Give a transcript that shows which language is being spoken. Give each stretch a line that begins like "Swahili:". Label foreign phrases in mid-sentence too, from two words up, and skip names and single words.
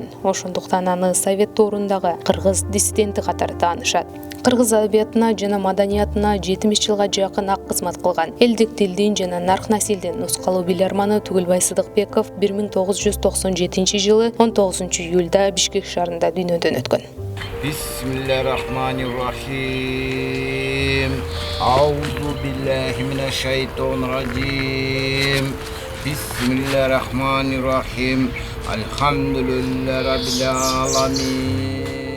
Kyrgyz: Ошондуктан аны Совет доорундагы кыргыз диссиденти катары таанышат. Кыргыз адабиятына жана маданиятына 70 жылга жакын ак кызмат кылган. Элдик тилдин жана нарк насилдин нускалуу биларманы Түгөлбай Сыдыкбеков 1997 жылы 19 июлда Бишкек шаарында дүйнөдөн өткөн.
Arabic: Bismillahirrahmanirrahim. أعوذ بالله من الشيطان الرجيم. بسم الله الرحمن الرحيم. الحمد لله رب العالمين.